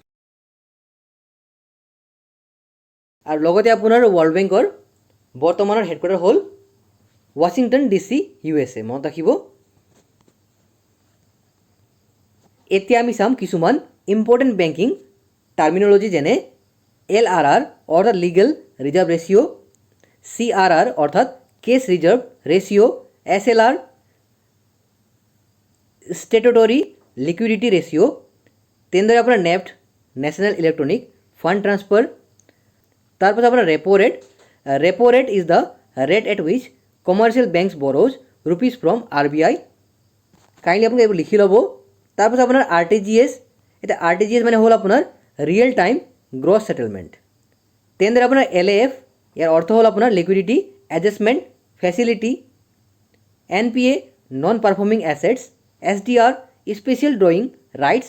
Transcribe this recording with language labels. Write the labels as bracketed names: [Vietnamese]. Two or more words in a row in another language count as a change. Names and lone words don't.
[Assamese] আৰু লগতে আপোনাৰ ৱৰ্ল্ড বেংকৰ বৰ্তমানৰ হেডকোৱাৰ্টাৰ হ'ল ৱাশ্বিংটন DC USA। মনত ৰাখিব। এতিয়া আমি চাম কিছুমান [English] important banking terminology, যেনে LRR অর্থাৎ legal reserve ratio, CRR অর্থাৎ cash reserve ratio, SLR statutory liquidity ratio, [Assamese] তেন ধরে আপনার [English] নেফট national electronic fund transfer, [Assamese] তারপর আপনার [English] repo rate is the rate at which commercial banks borrows rupees from RBI। [Assamese] কাইন্ডলি আপনাকে এবার লিখি লব। তারপর আপনার RTGS, এটা RTGS মানে হল আপনার [English] real time gross settlement. [Assamese] তেন ধরে আপনার [English] LAF, [Assamese] এর অর্থ হল আপনার [English] liquidity adjustment facility, NPA non performing assets, SDR special drawing rights.